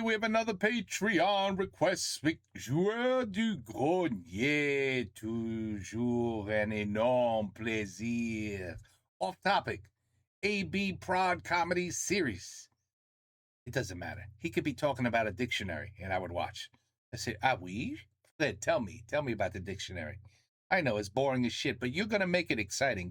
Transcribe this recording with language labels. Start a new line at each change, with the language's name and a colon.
English: We have another Patreon request.
French: Joueur du grenier, toujours un énorme plaisir.
English: Off topic, AB Prod comedy series. It doesn't matter. He could be talking about a dictionary, and I would watch. I say, oui? Fred, tell me about the dictionary. I know it's boring as shit, but you're gonna make it exciting.